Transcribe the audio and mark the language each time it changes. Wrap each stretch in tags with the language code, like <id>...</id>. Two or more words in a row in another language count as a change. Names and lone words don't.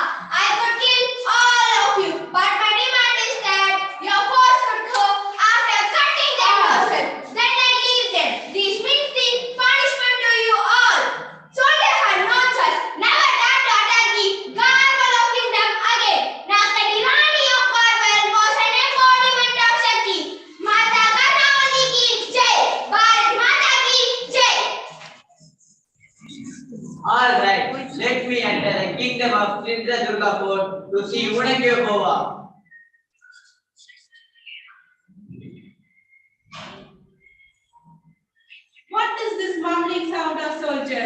<en>I could kill all of you, but my demand is that your force would go after cutting their noses. Then I leave them. This means the punishment to you all. Soldiers had no choice. Never dare to attack the Garble of kingdom again. Now the Rani of Garble was an embodiment of Shakti.</en> <hi>माता कर्णावती की जय। भारत माता की जय.</hi> <en>All right, let me enter the kingdom of Chindradurgapur to see Unakyoboa. What is this mumbling sound of soldiers?</en>